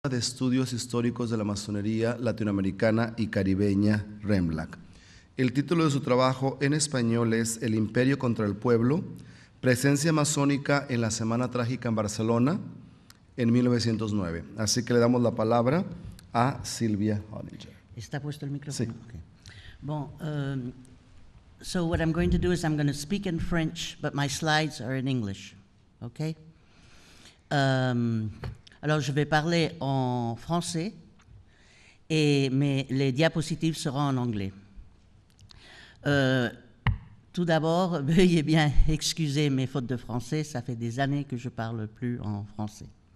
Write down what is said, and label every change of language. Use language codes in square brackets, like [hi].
[es] de Estudios Históricos de la Masonería Latinoamericana y Caribeña, REMLAC. El título de su trabajo en español es El Imperio contra el Pueblo, presencia masónica en la Semana Trágica en Barcelona en 1909. Así que le damos la palabra a Silvia Hollinger. ¿Está puesto el micrófono? Sí. Okay. [en] Bon, so what I'm going to do is I'm going to speak in French, but my slides are in English. Okay? [fr] Alors, je vais parler en français, mais les diapositives seront en anglais. Tout d'abord, veuillez bien excuser mes fautes de français, ça fait des années que je ne parle plus en français.